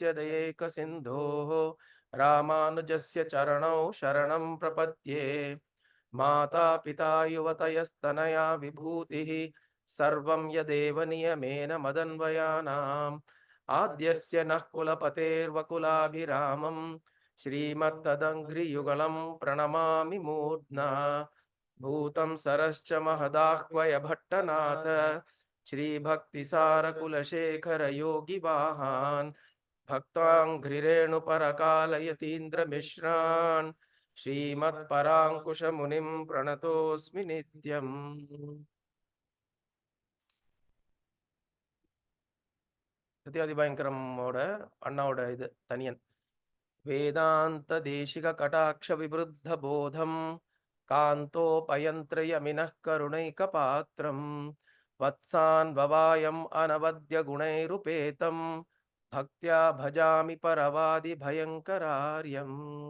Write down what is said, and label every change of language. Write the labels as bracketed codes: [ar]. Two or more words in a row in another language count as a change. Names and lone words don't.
[sa] दयैकसिन्धोः रामानुजस्य चरणौ शरणं प्रपद्ये माता पिता युवतयस्तनया विभूतिः सर्वं यदेव नियमेन मदन्वयानाम् आद्यस्य नः कुलपतेर्वकुलाभिरामं श्रीमत्तदङ्घ्रियुगलं प्रणमामि मूर्ध्ना भूतं सरश्च महदाह्वय भट्टनाथ श्रीभक्तिसारकुलशेखर योगिवाहान् भक्ताङ्घ्रिरेणुपरकालयतीन्द्रमिश्रान् श्रीमत्पराङ्कुशमुनिं प्रणतोऽस्मि नित्यम् [ta] சத்யாதிபயங்கரமோட அண்ணாவோட இது தனியன் [sa] वेदान्त देशिक कटाक्ष विवृद्ध बोधं कान्तोपयन्तृयमिनः करुणैक पात्रम् वत्सान् वयम् अनवद्य गुणैरुपेतम् भक्त्या भजामि परवादि भयङ्करार्यम्.